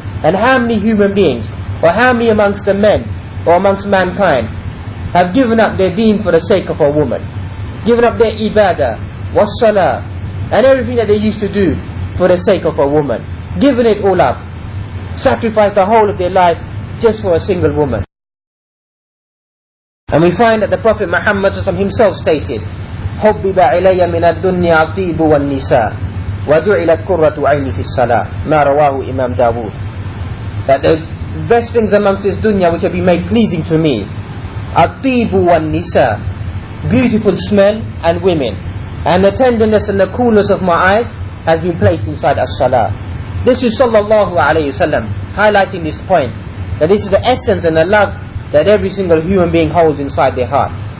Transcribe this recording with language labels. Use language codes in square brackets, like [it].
[en] And how many human beings, or how many amongst the men, or amongst mankind, have given up their deen for the sake of a woman, given up their ibadah, was-salah, and everything that they used to do for the sake of a woman, given it all up, sacrificed the whole of their life just for a single woman. And we find that the Prophet Muhammad himself stated, [ar] حُبِّبَ عِلَيَّ مِنَ الدُّنْيَا الطِّيبُ وَالنِّسَاءُ وَجُعِلَتْ قُرَّةُ عَيْنِي فِي الصَّلَاةِ مَا رَوَاهُ Imam Dawood. [en] That the best things amongst this dunya which have been made pleasing to me, [ar] الطِّيبُ وَالنِّسَاءُ, [en] beautiful smell and women, and the tenderness and the coolness of my eyes has been placed inside as-salah. This is sallallahu alayhi wasallam highlighting this point, that this is the essence and the love that every single human being holds inside their heart.